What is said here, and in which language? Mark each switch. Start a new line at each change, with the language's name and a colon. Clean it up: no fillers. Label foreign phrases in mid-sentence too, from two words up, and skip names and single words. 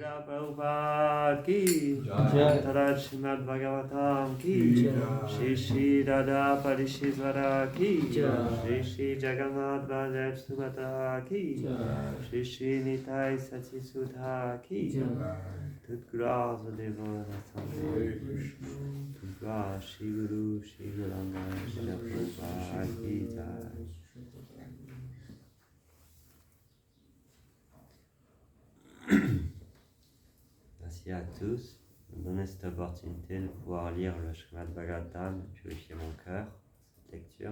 Hindi: प्रभुपाद की Jai. तरद श्रीमद् भागवतम् की Jai. श्री श्री राधा परीश्वर की Jai. श्री श्री जगन्नाथ बलदेव सुभद्रा की Jai. श्री श्री निताइ सतिसुधा की
French: toute gloire aux dévots rassemblés, toute gloire à Shri Guru, Shri Guranga,
Hindi: श्री प्रभुपाद की जय.
French: Merci à tous de me donner cette opportunité de pouvoir lire le Srimad Bhagavatam et purifier mon cœur, cette lecture.